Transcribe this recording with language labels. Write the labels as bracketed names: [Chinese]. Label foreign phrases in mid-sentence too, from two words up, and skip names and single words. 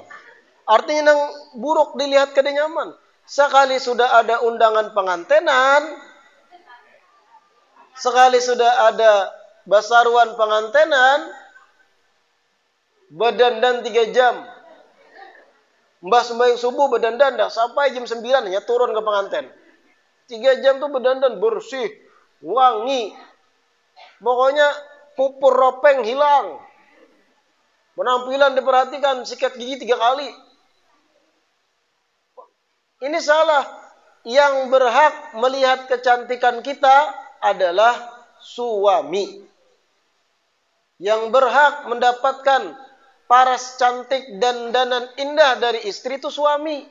[Banjar] Artinya nang buruk dilihat kada nyaman. Sekali sudah ada undangan pengantenan, sekali sudah ada basaruan pengantenan, berdandan 3 jam. [Indonesian] Mbah sembahyang subuh berdandan dah sampai jam 9 hanya turun ke pengantin. 3 jam tuh berdandan bersih, wangi. Pokoknya pupur ropeng hilang. Penampilan diperhatikan, sikat gigi 3 kali. Ini salah. Yang berhak melihat kecantikan kita adalah suami. Yang berhak mendapatkan paras cantik dan dandan indah dari istri itu suami.